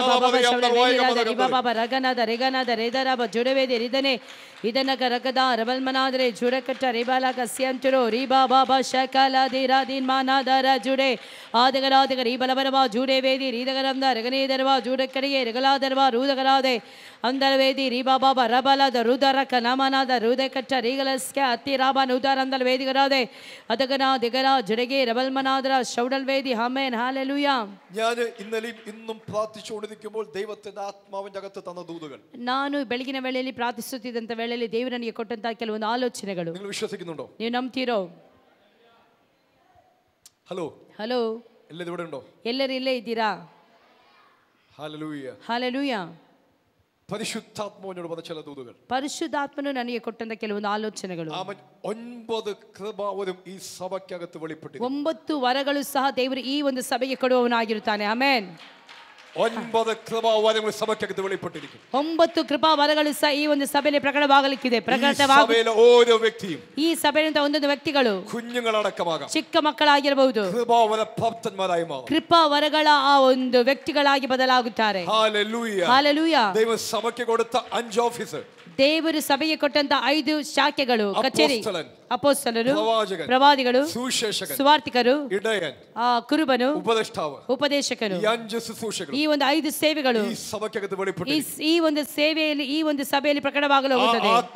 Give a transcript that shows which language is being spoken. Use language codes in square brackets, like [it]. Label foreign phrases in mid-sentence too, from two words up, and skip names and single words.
[ml] ಬಾಬಾ ಶೌಡ ವೇದಿರಾದ ರಿಬಾಬ ರಗನಾದ ರೆಗನಾದ ರೇದರಾಬ ಜುಡವೇದಿ ರಿದನೆ ಇದನ್ನ ಕರಕದ ರಬಲ್ಮನಾದ್ರೆ ಜುಡಕಟ್ಟ ರಿಬಾಲಕ ಸ್ಯಂತುರೋ ರೀಬಾ ಬಾಬಾ ಶಕಲ ದಿರಾದಿನ್ ಮಾನಾದರ ಜುಡೆ ಆದಗರಾದಗ ರೀಬಲಬರವ ಜುಡೆ ವೇದಿ ರೀದಗರಂದ ರಗನೇದರವ ಜುಡಕಡಿಗೆ ರಗಲಾದರವ ರೂದಗರಾದೆ ಅಂದರವೇದಿ ರೀಬಾ ಬಾಬಾ ರಬಲದ ರುದರಕ ನಮನಾದ ರುದಕಟ್ಟ ರೀಗಲಸ್ಕೆ ಅತ್ತಿ ರಾಬಾನ್ ಉದಾರಂದಲ್ ವೇದಿಗರಾದೆ ಅದಗನ ದಿಗರ ಜುಡೆಗೆ ರಬಲ್ಮನಾದರ ಶೌಡಲ್ ವೇದಿ ಆಮೆನ್. ഹല്ലേലൂയ. ഞാൻ ഇന്നലെയും ഇന്നും പ്രാർത്ഥിച്ചുകൊണ്ടിരിക്കുമ്പോൾ ദൈവത്തിന്റെ ആത്മാവിന്റെ അകത്ത് തന്ന ദൂതുകൾ [kn] ನಾನು ಬೆಳಗಿನ ವೇಳೆಯಲ್ಲಿ ಪ್ರಾರ್ಥಿಸುತ್ತಿದ್ದಂತ ವೇಳೆಯಲ್ಲಿ ದೇವರು ನನಗೆ ಕೊಟ್ಟಂತಹ ಕೆಲವೊಂದು ಆಲೋಚನೆಗಳು [ml] നിങ്ങൾ വിശ്വസിക്കുന്നുണ്ടോ? [kn] ನೀವು ನಂಬ್ತೀರೋ? [ml] ഹലോ [kn] ಹಲೋ, [ml] എല്ലാവരും ഇവിടെ ഉണ്ടോ? [kn] ಎಲ್ಲರೂ ಇಲ್ಲೇ ಇದ್ದೀರಾ? [ml] ഹല്ലേലൂയ. [kn] ಹಲ್ಲೆಲೂಯ. [ml] പരിശുദ്ധാത്മാവിനോട് പറഞ്ഞ ചില ദൂതുകൾ. [kn] ಪರಿಶುದ್ಧಾತ್ಮನು ನನಗೆ ಕೊಟ್ಟಂತ ಕೆಲವೊಂದು ಆಲೋಚನೆಗಳು. [ml] 9 കൃപാവരം ಈ ಸಭೆಯകത്ത് വെളിപ്പെട്ടിരിക്കുന്നു. [kn] 9 ವರಗಳು ಸಹ ದೇವರು ಈ ಒಂದು ಸಭೆಗೆ ಕೊಡುವವನಾಗಿರುತ್ತಾನೆ. ಆಮೆನ್. [ml] 9 കൃപാവരങ്ങൾ സഭയ്ക്കകത്ത് വെളിപ്പെട്ടിരിക്കുന്നു. [kn] 9 ಕೃಪಾ ವರಗಳು ಸಹ ಈ ಒಂದು ಸಭೆಯಲ್ಲಿ ಪ್ರಕಟವಾಗಲಿಕ್ಕಿದೆ. [ml] സഭയിലെ ഓരോ വ്യക്തിയും [kn] ಈ ಸಭೆಯಿಂದ ಒಂದೊಂದು ವ್ಯಕ್ತಿಗಳು [ml] കുഞ്ഞുങ്ങളടക്കമാകാം [kn] ಚಿಕ್ಕ ಮಕ್ಕಳಾಗಿರಬಹುದು [ml] കൃപാവര പ്രാപ്തന്മാരായി മാറും. [kn] ಕೃಪಾ ವರಗಳ ಆ ಒಂದು ವ್ಯಕ್ತಿಗಳಾಗಿ ಬದಲಾಗುತ್ತಾರೆ. [ml] ഹല്ലേലൂയ. [kn] ಹಲ್ಲೆಲೂಯ. [ml] ദൈവം സഭയ്ക്ക് കൊടുത്ത 5 ഓഫീസർ, [kn] ದೇವರು ಸಭೆಗೆ ಕೊಟ್ಟಂತ 5 ಶಾಖೆಗಳು, ಕಚೇರಿ, ಅಪೊಸ್ತಲರು, ಪ್ರವಾದಿಗಳು, ಸುವಾರ್ತಿಕರು, ಕುರುಬನು, ಉಪದೇಶಕರು, ಈ ಒಂದು 5 ಸೇವೆಗಳು ಈ ಒಂದು ಸೇವೆಯಲ್ಲಿ ಈ ಒಂದು ಸಭೆಯಲ್ಲಿ ಪ್ರಕಟವಾಗಲು ಹೋಗುತ್ತದೆ.